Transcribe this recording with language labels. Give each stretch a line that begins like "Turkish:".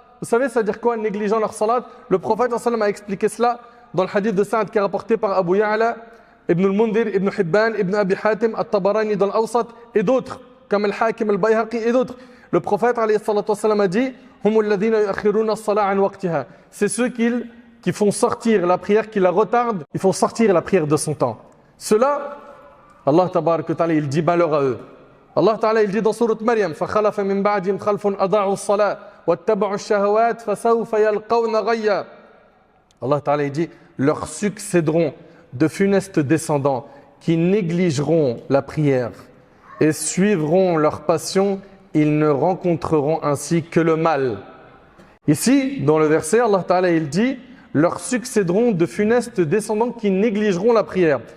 French: Vous savez ça veut dire quoi, négligeant leur salat? Le prophète a expliqué cela dans le hadith de Sa'd qui est rapporté par Abu Ya'la, Ibn al-Mundhir, Ibn Hibban, Ibn Abi Hatim, At-Tabarani dans l'Awsat et d'autres comme Al-Hakim, Al-Bayhaqi et d'autres. Le prophète a dit
Arabic: Humul ladhina yu'akhiruna as-salat an waqtiha.
French: C'est ceux qui font sortir la prière, qui la retardent, ils font sortir la prière de son temps. Cela, Allah tabaraka ta'ala, il dit malheur à eux. Allah ta'ala, il dit dans sourate Maryam
Arabic: فَخَلَفَ مِن بَعْدِهِمْ خَلْفٌ أَضَاعُوا الصَّلَاةَ وَاتَّبَعُوا الشَّهَوَاتِ فَسَوْفَ يَلْقَوْنَ غَيًّا.
French: Allah ta'ala, il dit leurs succéderont de funestes descendants qui négligeront la prière et suivront leur passion, ils ne rencontreront ainsi que le mal. Ici, dans le verset, Allah ta'ala, il dit leur succéderont de funestes descendants qui négligeront la prière.